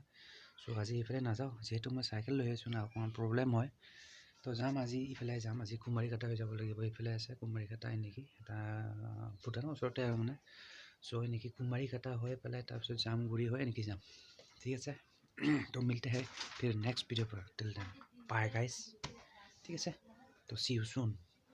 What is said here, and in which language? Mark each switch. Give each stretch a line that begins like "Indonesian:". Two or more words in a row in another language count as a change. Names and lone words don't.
Assamese: চ' আজি এইফালে নাযাওঁ, যিহেতু মই চাইকেল লৈ আহিছোঁ না, অকণমান প্ৰব্লেম হয়। তো যাম আজি ইফালে যাম, আজি কুমাৰীঘাটা হৈ যাব লাগিব। এইফালে আছে কুমাৰীঘাটা, এনেকৈ এটা ভূটানৰ ওচৰতে আৰু মানে। চ' এনেকৈ কুমাৰীঘাটা হৈ পেলাই তাৰপিছত জামগুৰি হৈ এনেকৈ যাম। ঠিক আছে। তো
Hindi: मिलते हैं फिर
English: next video'
Hindi: पर
English: till then bye guys.
Assamese: ঠিক আছে, তো
English: see you soon.